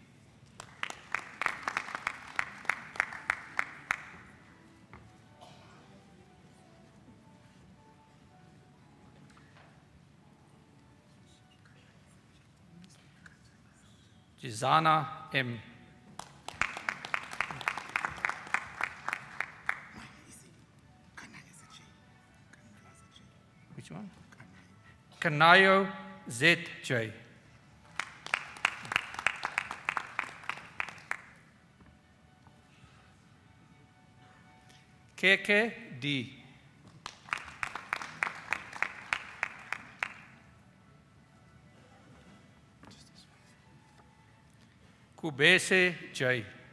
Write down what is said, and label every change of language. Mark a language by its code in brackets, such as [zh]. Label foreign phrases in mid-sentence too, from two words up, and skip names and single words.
[en] Jizana M. Which one? Kanayo ZJ. Keke D. Kubese J.